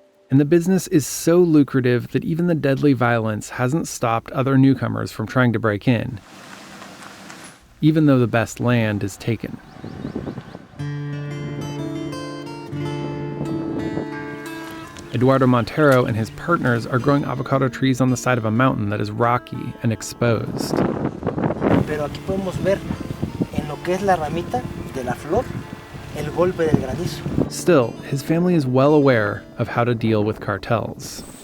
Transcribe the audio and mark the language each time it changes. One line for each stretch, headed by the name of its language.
English: And the business is so lucrative that even the deadly violence hasn't stopped other newcomers from trying to break in, even though the best land is taken. Eduardo Montero and his partners are growing avocado trees on the side of a mountain that is rocky and exposed.
Spanish: Pero aquí podemos ver en lo que es la ramita de la flor el golpe del granizo.
English: Still, his family is well aware of how to deal with cartels.